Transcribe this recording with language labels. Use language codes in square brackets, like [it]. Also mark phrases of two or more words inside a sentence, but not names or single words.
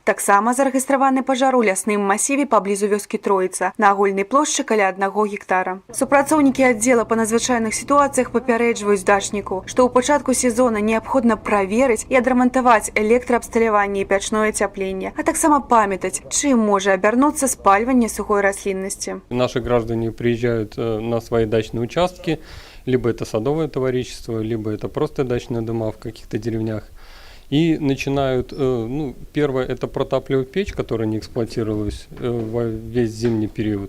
[be] Таксама зарэгістраваны пажар у лясным масіве паблізу вёскі Троіца на агульнай плошчы каля 1 гектара. Супрацоўнікі аддзела па надзвычайных сітуацыях папярэджваюць дачніку, што ў пачатку сезона неабходна праверыць і адрамантаваць электраабсталяванне і пячное ацяпленне, а таксама памятаць, чым можа абярнуцца спальванне сухой расліннасці. [ru] Наши граждане приезжают на свои дачные участки, либо это садовое товарищество, либо это просто дачные дома в каких-то деревнях. И начинают, первое, это протапливать печь, которая не эксплуатировалась во весь зимний период.